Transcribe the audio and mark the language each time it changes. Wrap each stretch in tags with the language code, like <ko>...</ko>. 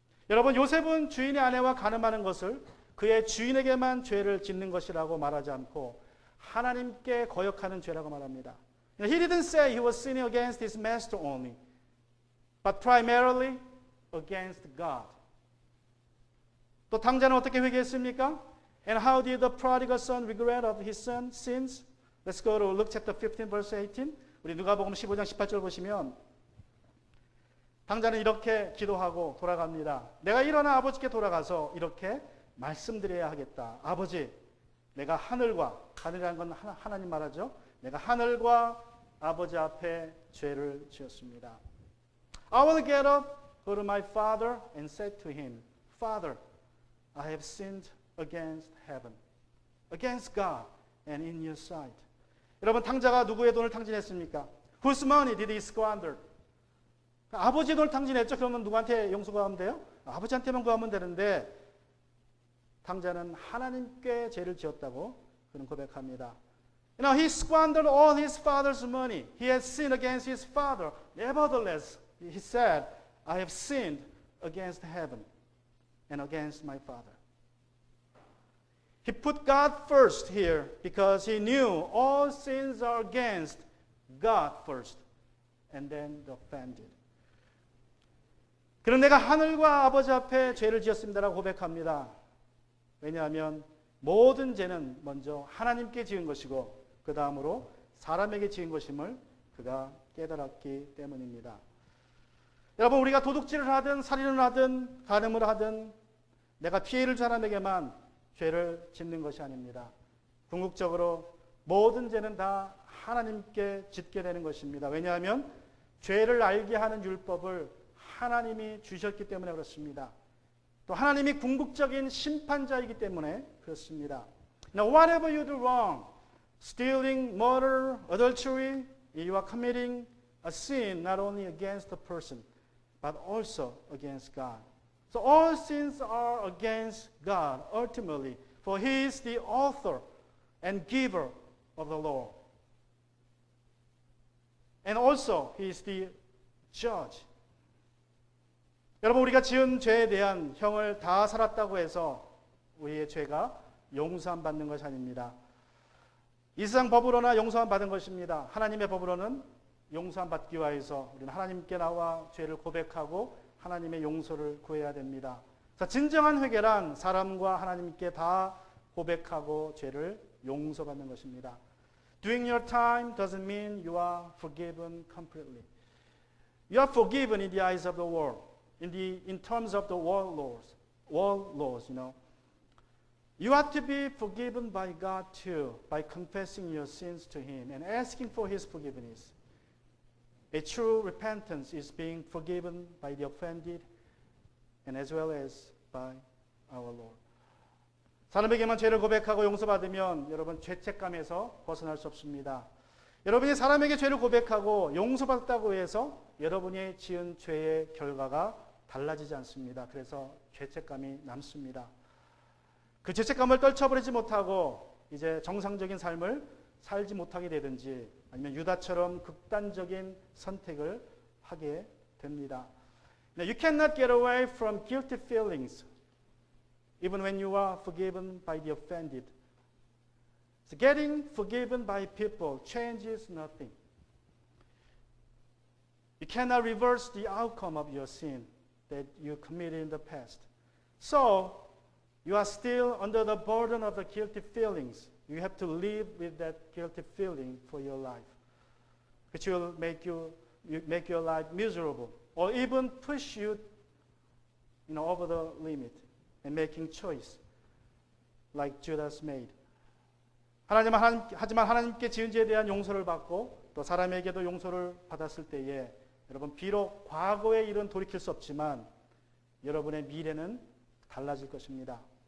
<ko>여러분, 요셉은 주인의 아내와 간음하는 것을 그의 주인에게만 죄를 짓는 것이라고 말하지 않고 하나님께 거역하는 죄라고 말합니다.</ko> <en>He didn't say he was sinning against his master only, but primarily against God.</en> <ko>또 당자는 어떻게 회개했습니까?</ko> <en>And how did the prodigal son regret of his son's sins? Let's go to Luke chapter 15 verse 18.</en> <ko>우리 누가복음 15장 18절 보시면 당자는 이렇게 기도하고 돌아갑니다. 내가 일어나 아버지께 돌아가서 이렇게 말씀드려야 하겠다. 아버지, 내가 하늘이라는 건 하나님 말하죠. 내가 하늘과 아버지 앞에 죄를 지었습니다.</ko> <en>I will get up, go to my father and say to him, Father, I have sinned against heaven, against God and in your sight.</en> <ko>여러분, 탕자가 누구의 돈을 탕진했습니까?</ko> <en>Whose money did he squander?</en> <ko>아버지의 돈을 탕진했죠. 그러면 누구한테 용서 구하면 돼요? 아버지한테만 구하면 되는데 탕자는 하나님께 죄를 지었다고 그는 고백합니다.</ko> <en>You know, he squandered all his father's money. He had sinned against his father. Nevertheless, he said, I have sinned against heaven and against my father. He put God first here because he knew all sins are against God first and then the offended.</en> <ko>그런 내가 하늘과 아버지 앞에 죄를 지었습니다라고 고백합니다. 왜냐하면 모든 죄는 먼저 하나님께 지은 것이고 그 다음으로 사람에게 지은 것임을 그가 깨달았기 때문입니다. 여러분, 우리가 도둑질을 하든 살인을 하든 간음을 하든 내가 피해를 준 사람에게만 죄를 짓는 것이 아닙니다. 궁극적으로 모든 죄는 다 하나님께 짓게 되는 것입니다. 왜냐하면 죄를 알게 하는 율법을 하나님이 주셨기 때문에 그렇습니다. 또 하나님이 궁극적인 심판자이기 때문에 그렇습니다.</ko> <en>Now, whatever you do wrong, stealing, murder, adultery, you are committing a sin not only against the person, but also against God. So all sins are against God ultimately, for He is the author and giver of the law. And also He is the judge.</en> <ko>여러분, 우리가 지은 죄에 대한 형을 다 살았다고 해서 우리의 죄가 용서함 받는 것이 아닙니다. 이 세상 법으로나 용서함 받은 것입니다. 하나님의 법으로는 용서함 받기 위해서 우리는 하나님께 나와 죄를 고백하고 하나님의 용서를 구해야 됩니다. 그래서 진정한 회개란 사람과 하나님께 다 고백하고 죄를 용서받는 것입니다.</ko> <en>Doing your time doesn't mean you are forgiven completely. You are forgiven in the eyes of the world. In terms of the world laws, you know. You have to be forgiven by God too, by confessing your sins to Him and asking for His forgiveness. A true repentance is being forgiven by the offended and as well as by our Lord.</en> <ko>사람에게만 죄를 고백하고 용서받으면 여러분 죄책감에서 벗어날 수 없습니다. 여러분이 사람에게 죄를 고백하고 용서받았다고 해서 여러분이 지은 죄의 결과가 달라지지 않습니다. 그래서 죄책감이 남습니다. 그 죄책감을 떨쳐버리지 못하고 이제 정상적인 삶을 살지 못하게 되든지 아니면 유다처럼 극단적인 선택을 하게 됩니다.</ko> <en>Now, you cannot get away from guilty feelings even when you are forgiven by the offended. So getting forgiven by people changes nothing. You cannot reverse the outcome of your sin that you committed in the past. So, you are still under the burden of the guilty feelings. You have to live with that guilty feeling for your life, which will make your life miserable, or even push you, over the limit and making choice, like Judas made.</en> <ko>하지만 하나님께 지은 죄에 대한 용서를 받고 또 사람에게도 용서를 받았을 때에 여러분 비록 과거의 일은 돌이킬 수 없지만 여러분의 미래는 달라질 것입니다.</ko>